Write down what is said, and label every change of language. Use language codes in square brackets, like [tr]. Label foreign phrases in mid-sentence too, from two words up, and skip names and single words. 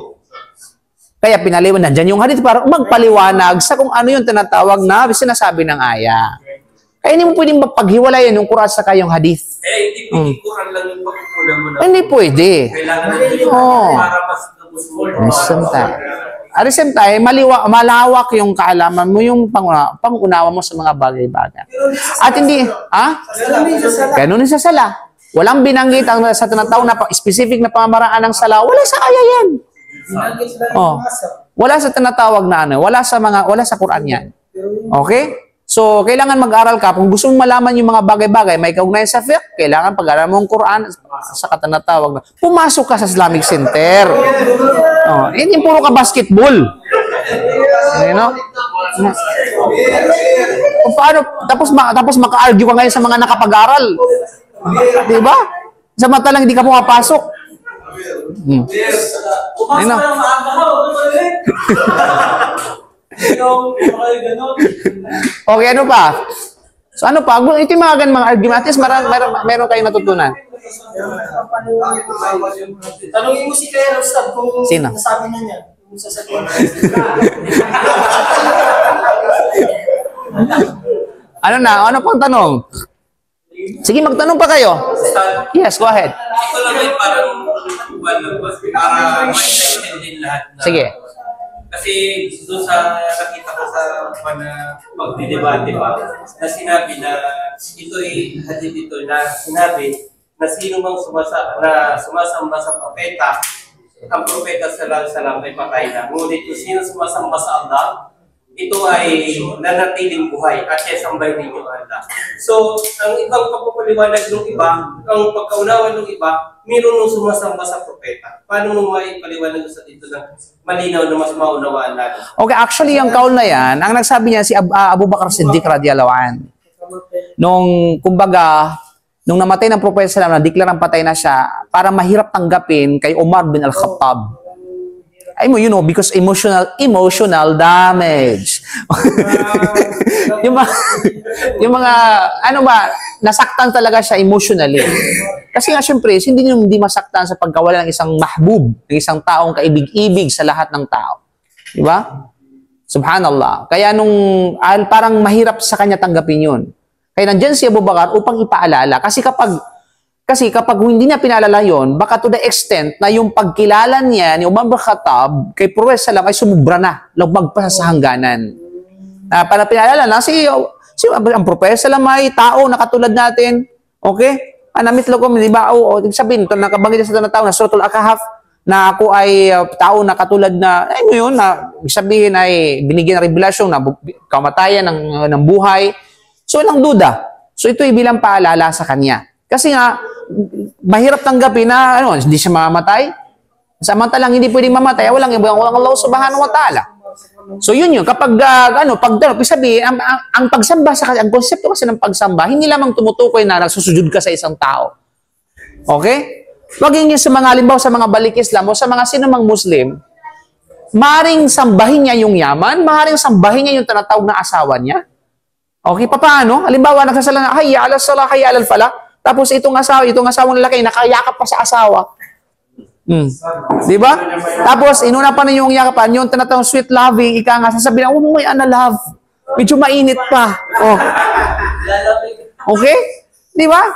[tl] Kaya pinaliwanag dyan yung hadith para magpaliwanag sa kung ano yung tinatawag na sinasabi ng aya. Kaya hindi mo pwedeng mapaghiwalayan yung Quran sa kayong hadith. Hindi pwede Quran lang yung pagkukulang mo na. Hindi pwede. Kailangan natin para mas tapos mo. [en] At the same time, [tl] malawak yung kaalaman mo, yung pangunawa mo sa mga bagay-bagay. At hindi, ganun din sa sala. Walang binanggit sa tinatawag na specific na pamamaraan ng sala. Wala sa aya yan. Wala sa tinatawag na ano, wala sa Quran yan. Okay? So, kailangan mag-aral ka. Kung gusto mong malaman yung mga bagay-bagay, may kaugnayan sa fiqh, kailangan pag-aral mo ang Quran sa katanatawag na pumasok ka sa Islamic Center. Hindi puro ka basketball. [en] You know? [tl] Paano? Tapos maka-argue ka ngayon sa mga nakapag-aral. Diba? Samantalang hindi ka pumapasok. Pumasok na ng maaga ka, okay, ano pa? So, ano pa? Ito yung mga ganang argument. [en] At least [tl] meron kayong natutunan. Tanungin mo si Kuya Rostad kung Sino? nasabi na niya. Kung sasabihin. Ano pang tanong? Sige, magtanong pa kayo. [en] Yes, go ahead. [tl] Ito lang ay parang para ma-extend din lahat na. Sige. Kasi doon sa nakita ko sa pagdidebate pa, na sinabi na ito ay hadith ito na sinabi na sino mang sumasamba sa propeta, ang propeta [ar] صلى الله عليه وسلم [tl] ay patay na. Ngunit kung sino sumasamba sa Allah, ito ay nanatiling buhay at sasambay ninyo Allah. So, ang ibang pagpapaliwanag ng iba, ang pagkaunawan ng iba, mayroon nung sumasamba sa propeta. Paano mo maipaliwanag sa dito na malinaw na mas maunawaan natin? Okay, actually, yung kaul na yan, ang nagsabi niya si Abu Bakar Siddiq [ar] رضي الله عن. [tl] Nung namatay ng propeta [ar] صلى الله عليه وسلم, [tl] na-declare ang patay na siya, para mahirap tanggapin kay Umar bin Al-Khattab. [en] Because emotional damage. [tl] yung mga, nasaktan talaga siya emotionally. Kasi nga, syempre, hindi masaktan sa pagkawala ng isang mahbub, ng isang taong kaibig-ibig sa lahat ng tao. Di ba? Subhanallah. Kaya parang mahirap sa kanya tanggapin yun. Kaya nandyan si Abu Bakar upang ipaalala. Kasi kapag hindi niya pinalala yun, baka [en] to the extent [tl] na yung pagkilala niya ni Umar bin Khattab kay Prophet sallam ay sumubra na, lagpag sa hangganan. Para pinalala na, ang Prophet sallam ay tao na katulad natin. Okay? Namitlo ko, di ba? Sabihin, ito nakabanggit sa tao na Suratul Kahf, na ako ay tao na katulad na, ngayon, sabihin ay binigyan ng revelasyon na kamatayan ng buhay. So, walang duda. So, ito ay bilang paalala sa kanya. Kasi nga, mahirap tanggapin na hindi siya mamamatay. Samantalang hindi pwedeng mamatay, walang Allah [ar] سبحانه وتعالى. [tl] So yun. Kapag sabihin, ang pagsamba ang konsepto kasi ng pagsamba, hindi lamang tumutukoy na nagsusujud ka sa isang tao. Okay? Maging sa mga halimbawa sa mga balik Islam o sa mga sinumang Muslim, maring sambahin niya yung yaman, maring sambahin niya yung tinatawag na asawa niya. Okay, paano? Halimbawa, nagsasala na, [ar] حي على الصلاة، حي على الفلاح. [tl] Tapos itong asawang lalaki, nakayakap pa sa asawa. Di ba? Tapos, inuna pa na yung yakapan, yung tinatawag [en] sweet loving, [tl] ika nga, sasabihin, may love. Medyo mainit pa. Okay? Di ba?